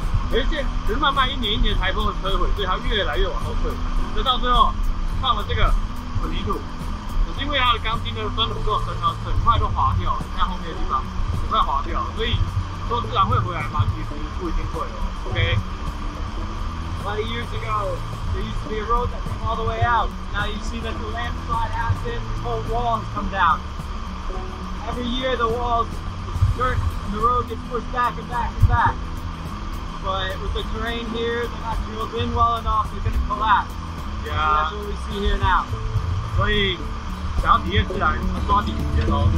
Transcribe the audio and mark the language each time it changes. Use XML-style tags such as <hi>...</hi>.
<zh>可是慢慢一年一年台风的摧毁，所以它越来越往后退，直到最后放了这个混凝土，可是因为它的钢筋的分母够深呢，整块都滑掉了，你看后面的地方整块滑掉了，所以说自然会回来吗？其实不一定会哦。OK。</zh> <en>20 years ago, there used to be a road that came all the way out. Now you see that the landslide happened, the whole wall has come down. Every year the walls, dirt, and the road gets pushed back and back and back. But with the terrain here, they're not drilled in well enough, they're going to collapse. Yeah. So that's what we see here now.</en> <zh>所以想要体验自然，抓紧时间哦。</zh>